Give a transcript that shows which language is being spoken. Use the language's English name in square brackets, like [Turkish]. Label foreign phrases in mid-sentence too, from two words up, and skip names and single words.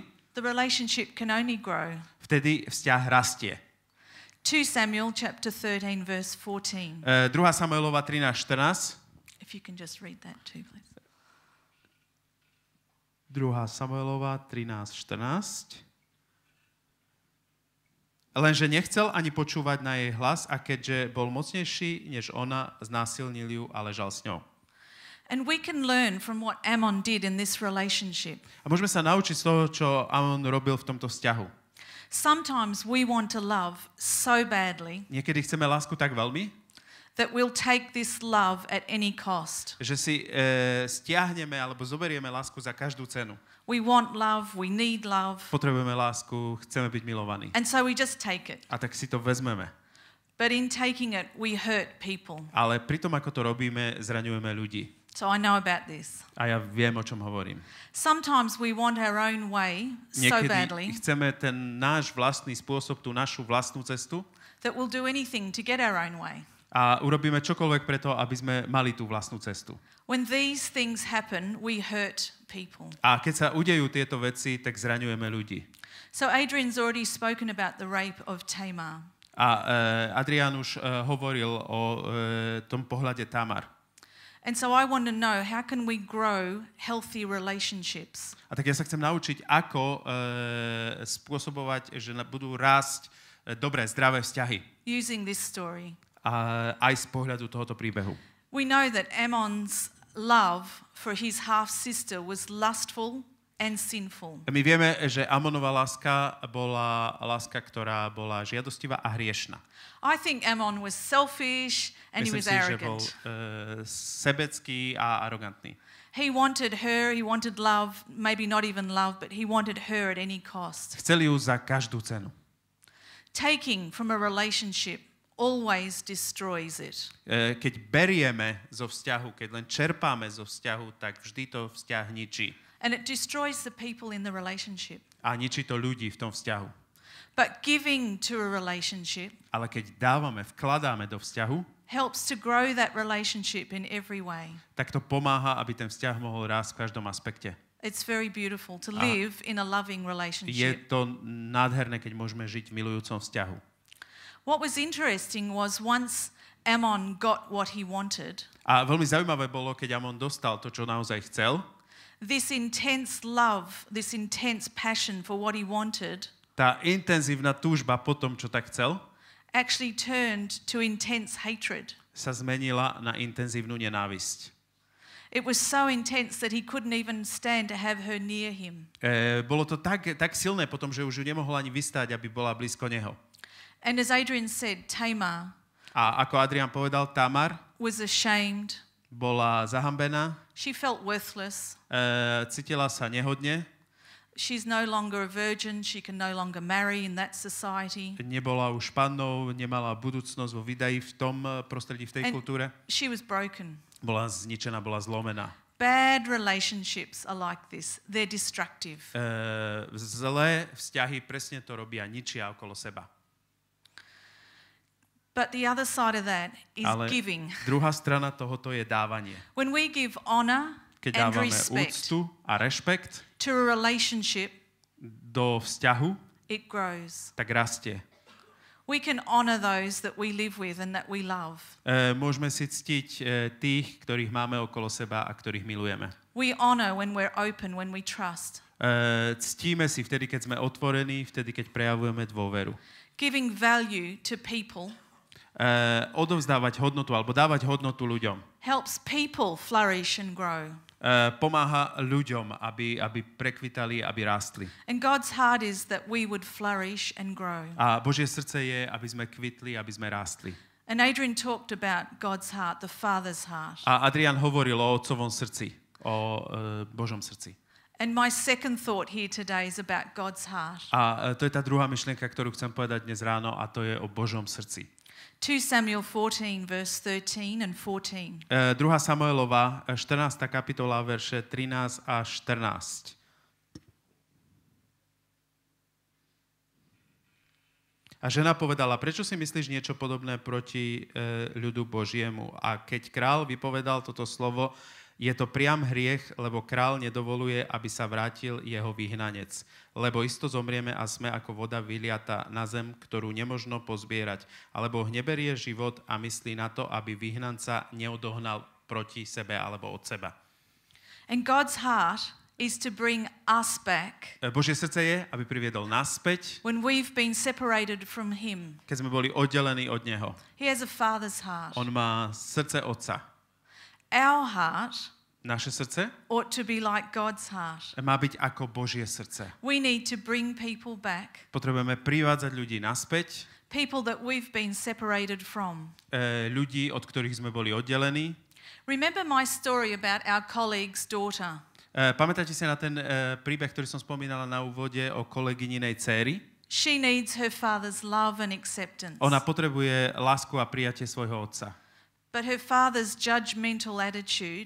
[English] the relationship can only grow. [Slovak] vtedy vzťah rastie. [English] 2 Samuel chapter 13 verse 14. [Slovak] 2. Samuelova 13:14. [English] If you can just read that too, please. [Slovak] 2. Samuelova 13:14. Lenže nechcel ani počúvať na jej hlas a keďže bol mocnejší než ona, znásilnil ju a ležal s ňou. [English] And we can learn from what Ammon did in this relationship. [Slovak] A môžeme sa naučiť z toho, čo Amon robil v tomto vzťahu. [English] Sometimes we want to love so badly [Slovak] Niekedy chceme lásku tak veľmi, [English] that we'll take this love at any cost. [Slovak] že si stiahneme alebo zoberieme lásku za každú cenu. [English] We want love, we need love, [Slovak] Potrebujeme lásku, chceme byť milovaní. [English] and so we just take it. [Slovak] A tak si to vezmeme. [English] But in taking it, we hurt people. [Slovak] Ale pri tom, ako to robíme, zraňujeme ľudí. [English] So I know about this. [Slovak] A ja viem, o čom hovorím. [English] Sometimes we want our own way so badly [Slovak] Niekedy chceme ten náš vlastný spôsob, tú našu vlastnú cestu [English] that we'll do anything to get our own way. [Slovak] a urobíme čokoľvek preto, aby sme mali tú vlastnú cestu. [English] When these things happen, we hurt people. [Slovak] A keď sa udejú tieto veci, tak zraňujeme ľudí. [English] So Adrian's already spoken about the rape of Tamar. [Slovak] A Adrián už hovoril o tom pohľade Tamar. [English] And so I want to know, how can we grow healthy relationships? [Slovak] A tak ja sa chcem naučiť, ako spôsobovať, že budú rásť dobré, zdravé vzťahy. [English] using this story. [Slovak] A aj z pohľadu tohoto príbehu. [English] We know that Ammon's love for his half-sister was lustful and sinful. [Slovak] My vieme, že Amonová láska bola láska, ktorá bola žiadostivá a hriešna. [English] I think Ammon was selfish and he [Slovak] Myslím [English] was [Slovak] si, že bol [English] arrogant. [Slovak] sebecký a arogantný. [English] He wanted her, he wanted love, maybe not even love, but he wanted her at any cost. [Slovak] Chcel ju za každú cenu. [English] Taking from a relationship always destroys it. [Slovak] Keď berieme zo vzťahu, keď len čerpáme zo vzťahu, tak vždy to vzťah ničí. [English] And it destroys the people in the relationship. [Slovak] A ničí to ľudí v tom vzťahu. [English] But giving to a relationship [Slovak] Ale keď dávame, vkladáme do vzťahu, [English] helps to grow that relationship in every way. [Slovak] tak to pomáha, aby ten vzťah mohol rásť v každom aspekte. [English] It's very beautiful to live in a loving [Slovak] Je [English] relationship. [Slovak] to nádherné, keď môžeme žiť v milujúcom vzťahu. [English] What was interesting was once Ammon got what he wanted, [Slovak] A veľmi zaujímavé bolo, keď Amon dostal to, čo naozaj chcel, [English] this intense love, this intense passion for what he wanted [Slovak] tá intenzívna túžba po tom, čo tak chcel, [English] actually turned to intense hatred. [Slovak] sa zmenila na intenzívnu nenávisť. [English] It was so intense that he couldn't even stand to have her near him. [Slovak] Bolo to tak silné potom, že už ju nemohol ani vystáť, aby bola blízko neho. [English] And as Adrian said, Tamar [Slovak] A ako Adrian povedal, [English] Tamar was ashamed. [Slovak] bola zahambená, [English] She felt worthless. [Slovak] cítila sa nehodne, [English] She's no longer a virgin. She can no longer marry in that society. [Slovak] nebola už pannou, nemala budúcnosť vo vydaji v tom prostredí, v tej [English] And [Slovak] kultúre. [English] she was broken. [Slovak] Bola zničená, bola zlomená. [English] Bad relationships are like this. They're destructive. [Slovak] Zlé vzťahy presne to robia, ničia okolo seba. [English] But the other side of that is [Slovak] Ale [English] giving. [Slovak] druhá strana tohoto je dávanie. [English] When we give honor [Slovak] Keď [English] and [Slovak] dávame [English] respect [Slovak] úctu a rešpekt [English] to a relationship, [Slovak] do vzťahu, [English] it grows. [Slovak] tak rastie. [English] We can honor those that we live with and that we love. [Slovak] Môžeme si ctiť tých, ktorých máme okolo seba a ktorých milujeme. [English] We honor when we're open, when we trust. [Slovak] Ctíme si vtedy, keď sme otvorení, vtedy, keď prejavujeme dôveru. [English] Giving value to people [Slovak] Odovzdávať hodnotu alebo dávať hodnotu ľuďom. [English] helps people flourish and grow. [Slovak] Pomáha ľuďom, aby prekvitali, aby rástli. [English] And God's heart is that we would flourish and grow. [Slovak] A Božie srdce je, aby sme kvitli, aby sme rástli. [English] And Adrian talked about God's heart, the Father's heart. [Slovak] A Adrian hovoril o otcovom srdci, o Božom srdci. [English] And my second thought here today is about God's heart. [Slovak] A to je tá druhá myšlienka, ktorú chcem povedať dnes ráno, a to je o Božom srdci. [English] 2 Samuel 14, verse 13 and 14. [Slovak] 2. Samuelova, 14. kapitola, verše 13 a 14. A žena povedala, prečo si myslíš niečo podobné proti ľudu Božiemu? A keď král vypovedal toto slovo, je to priam hriech, lebo král nedovoluje, aby sa vrátil jeho vyhnanec. Lebo isto zomrieme a sme ako voda vyliata na zem, ktorú nemožno pozbierať. Alebo neberie život a myslí na to, aby vyhnanca neodohnal proti sebe alebo od seba. [English] And God's heart is to bring us back [Slovak] Božie srdce je, aby priviedol nás späť, [English] when we've been separated from Him. [Slovak] keď sme boli oddelení od Neho. [English] He has a Father's heart. [Slovak] On má srdce Otca. [English] Our heart [Slovak] Naše srdce [English] ought to be like God's heart. [Slovak] má byť ako Božie srdce. [English] We need to bring people back, [Slovak] Potrebujeme privádzať ľudí naspäť, [English] people that we've been separated from. [Slovak] ľudí, od ktorých sme boli oddelení. [English] Remember my story about our colleague's daughter. [Slovak] Pamätáte si na ten príbeh, ktorý som spomínala na úvode o kolegyninej dcéry? [English] She needs her father's love and acceptance. [Slovak] Ona potrebuje lásku a prijatie svojho otca. [English] But her father's judgmental attitude,